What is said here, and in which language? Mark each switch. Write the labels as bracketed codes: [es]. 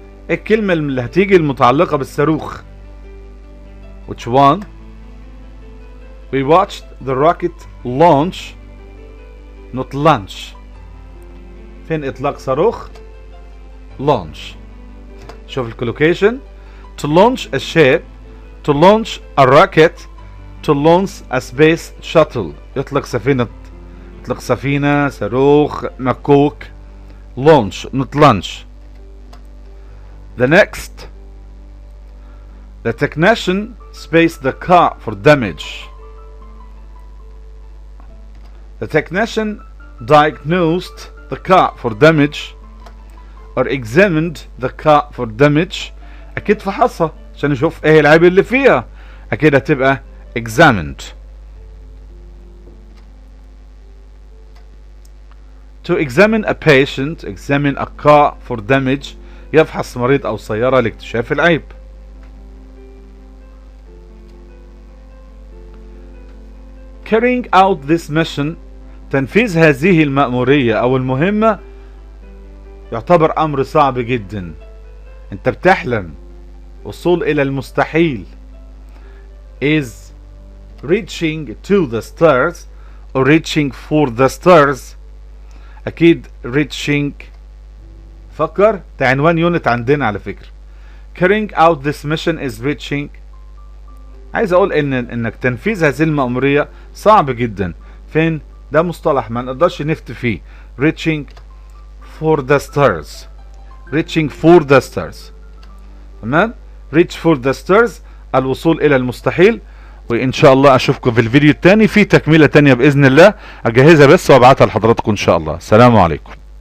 [ar] الكلمة اللي هتيجي المتعلقة بالصاروخ. [en] Which one? We watched the rocket launch not launch. [ar] فين إطلاق صاروخ؟ launch. شوف الكولوكيشن. [en] To launch a ship, to launch a rocket, to launch a space shuttle. [ar] يطلق سفينة، صاروخ، مكوك. [en] launch not launch. The next. The technician spaced the car for damage. The technician diagnosed the car for damage or examined the car for damage. [ar] اكيد فحصها عشان نشوف ايه العيب اللي فيها، اكيد هتبقى examined. [en] To examine a patient, examine a car for damage. [ar] يفحص مريض او سيارة لاكتشاف العيب. [en] Carrying out this mission. [ar] تنفيذ هذه المأمورية او المهمة يعتبر امر صعب جدا. انت بتحلم وصول الى المستحيل. [en] Is reaching to the stars or reaching for the stars. [ar] اكيد reaching. فكر ده عنوان يونت عندنا على فكرة. [en] Carrying out this mission is reaching. [ar] عايز اقول انك تنفيذ هذه المأمورية صعب جدا. فين؟ ده مصطلح ما نقدرش نفتي فيه. [en] reaching for the stars. reaching for the stars. [ar] تمام؟ [en] reach for the stars [ar] الوصول الى المستحيل. وان شاء الله اشوفكم في الفيديو الثاني في تكملة تانية باذن الله. اجهزها بس وابعتها لحضراتكم ان شاء الله. السلام عليكم.